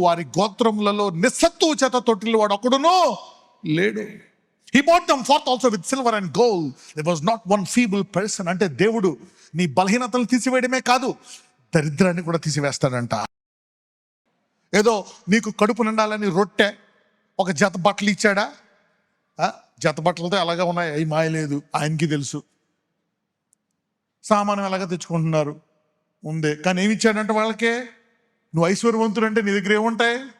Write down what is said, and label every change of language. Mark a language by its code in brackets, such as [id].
[te] వారి గోత్రములలో నిస్సత్తువ చేత తొట్టిల్లు వాడు ఒకడును లేడు. [en] He bought them forth also with silver and gold. There was not one feeble person. [te] అంటే దేవుడు నీ బలహీనతలు తీసివేయడమే కాదు, దరిద్రాన్ని కూడా తీసివేస్తాడంట. ఏదో నీకు కడుపు నిండాలని రొట్టె, ఒక జత బట్టలు ఇచ్చాడా? జత బట్టలతో అలాగే ఉన్నాయి, అవి మాయలేదు, ఆయనకి తెలుసు. సామానం ఎలాగ తెచ్చుకుంటున్నారు ఉందే, కానీ ఏమి ఇచ్చాడంటే వాళ్ళకే, నువ్వు ఐశ్వర్యవంతుడు అంటే నీ దగ్గర ఏముంటాయి?